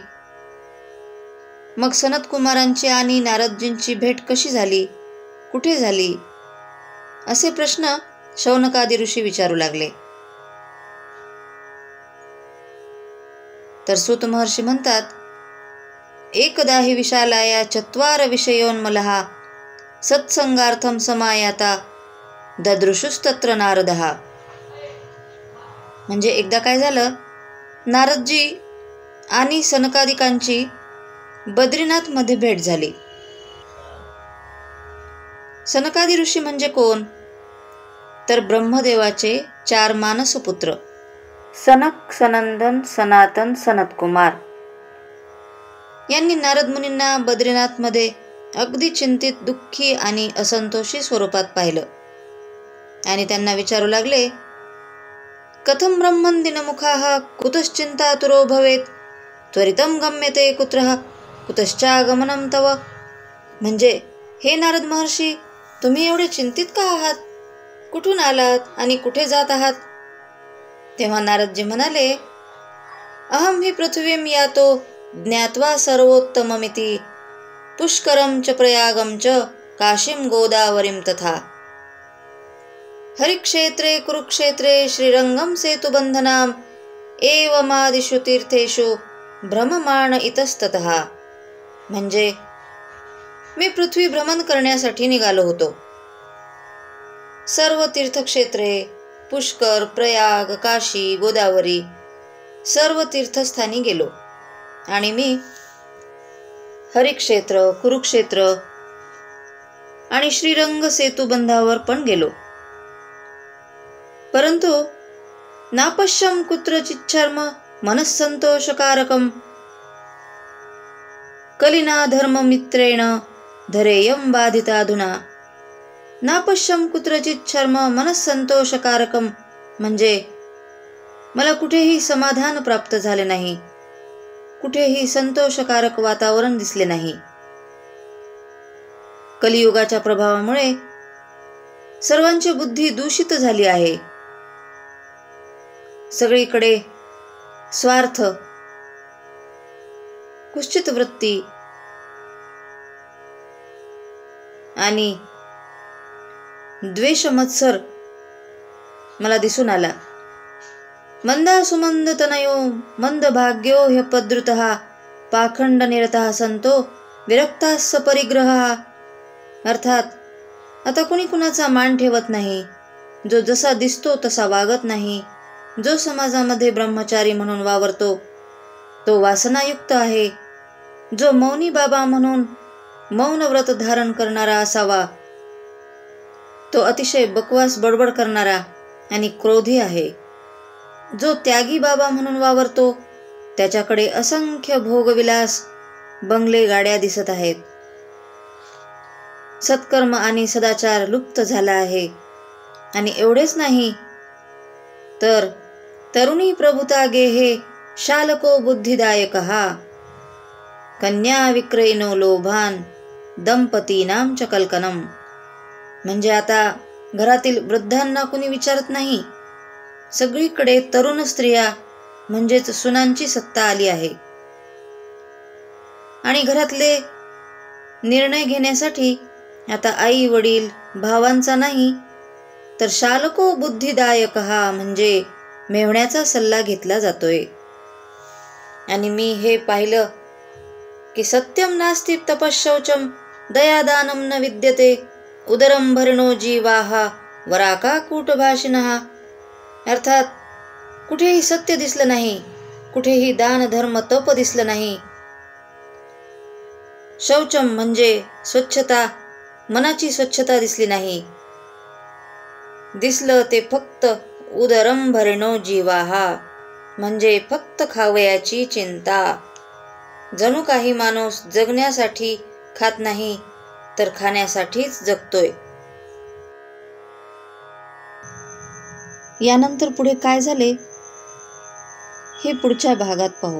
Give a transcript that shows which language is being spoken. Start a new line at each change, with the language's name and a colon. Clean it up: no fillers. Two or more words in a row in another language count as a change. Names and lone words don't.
Marathi: मग सनत कुमारांची आणि नारदजींची भेट कशी झाली, कुठे झाली, असे प्रश्न शौनकादी ऋषी विचारू लागले। तर सूत महर्षी म्हणतात,
Sanskrit: एकदा हि विशालाया 4 विषयोन्मलः सत्संगार्थं समायाता ददृशुस्तत्र नारदः।
Marathi: म्हणजे एकदा काय झालं, नारदजी आणि सनकादिकांची बद्रीनाथमध्ये भेट झाली. सनकादी ऋषी म्हणजे कोण? तर ब्रह्मदेवाचे 4 मानसपुत्र सनक, सनंदन, सनातन, सनतकुमार यांनी नारद मुनींना बद्रीनाथमध्ये अगदी चिंतित, दुःखी आणि असंतोषी स्वरूपात पाहिलं आणि त्यांना विचारू लागले,
Sanskrit: कथं ब्रह्मन् दिनमुखाः कुतश्चिंतातुरो भवेत् त्वरितं गम्यते कुत्रः कुतश्चागमनं तव.
Marathi: म्हणजे हे नारद महर्षी, तुम्ही एवढे चिंतित का आहात? कुठून आलात आणि कुठे जात आहात? तेव्हा नारदजी म्हणाले,
Sanskrit: अहं हि पृथ्वीं यातो ज्ञात्वा सर्वोत्तममिति पुष्करं च प्रयागं च काशीं गोदावरीं तथा. हरिक्षेत्रे कुरुक्षेत्रे श्रीरंगं सेतुबंधनाम् एवमादिषु तीर्थेषु भ्रममाण इतस्ततः.
Marathi: म्हणजे मी पृथ्वी भ्रमण करण्यासाठी निघालो होतो. सर्व तीर्थक्षेत्रे, पुष्कर, प्रयाग, काशी, गोदावरी सर्व तीर्थस्थानी गेलो आणि मी हरिक्षेत्र, कुरुक्षेत्र आणि श्रीरंग सेतुबंधावर पण गेलो.
Sanskrit: परंतु नापश्यं कुत्रचिच्छर्म मनस्संतोषकारकं कलिना धर्ममित्रेण धरेयं बाधिताधुना. नापश्यं कुत्रचिच्छर्म मनस्संतोषकारकं
Marathi: म्हणजे मला कुठेही समाधान प्राप्त झाले नाही, कुठेही संतोषकारक वातावरण दिसले नाही. कलियुगाच्या प्रभावामुळे सर्वांची बुद्धी दूषित झाली आहे. सगळीकडे स्वार्थ, कुत्सित वृत्ती आणि द्वेषमत्सर मला दिसून आला.
Sanskrit: मंदासुमंद तनयो मंद भाग्यो ह्यपद्रुतः पाखंड निरतः संतो विरक्ताः सपरिग्रहः.
Marathi: अर्थात आता कुणी कुणाचा मान ठेवत नाही, जो जसा दिसतो तसा वागत नाही, जो समाजामध्ये ब्रह्मचारी म्हणून वावरतो तो वासनायुक्त आहे, जो मौनी बाबा म्हणून मौन व्रत धारण करणारा असावा तो अतिशय बकवास बडबड करणारा आणि क्रोधी आहे. जो त्यागी बाबा म्हणून वावरतो त्याच्याकडे असंख्य भोगविलास, बंगले, गाड्या दिसत आहेत. सत्कर्म आणि सदाचार लुप्त झाला आहे. आणि एवढेच नाही तर
Sanskrit: तरुणी प्रभुता गेहे शालको बुद्धिदायकः कन्या विक्रयिनो लोभान दंपतीनां च कल्कनम.
Marathi: म्हणजे आता घरातील वृद्धांना कुणी विचारत नाही, सगळीकडे तरुण स्त्रिया म्हणजेच सुनांची सत्ता आली आहे. आणि घरातले निर्णय घेण्यासाठी आता आई वडील भावांचा नाही तर
Sanskrit: शालको बुद्धिदायकः
Marathi: म्हणजे मेव्हण्याचा सल्ला घेतला जातोय. आणि मी हे पाहिलं की
Sanskrit: सत्यम नास्ति तपश्शौचम दयादानं न विद्यते उदरं भरिणो जीवाः वराकाकूटभाषिणः.
Marathi: अर्थात कुठेही सत्य दिसलं नाही, कुठेही दान धर्म तप दिसलं नाही. शौचम म्हणजे स्वच्छता, मनाची स्वच्छता दिसली नाही. दिसलं ते फक्त
Sanskrit: उदरं भरिणो जीवाः
Marathi: म्हणजे फक्त खावयाची चिंता. जणू काही माणूस जगण्यासाठी खात नाही तर खाण्यासाठीच जगतोय. यानंतर पुढे काय झाले हे पुढच्या भागात पाहू.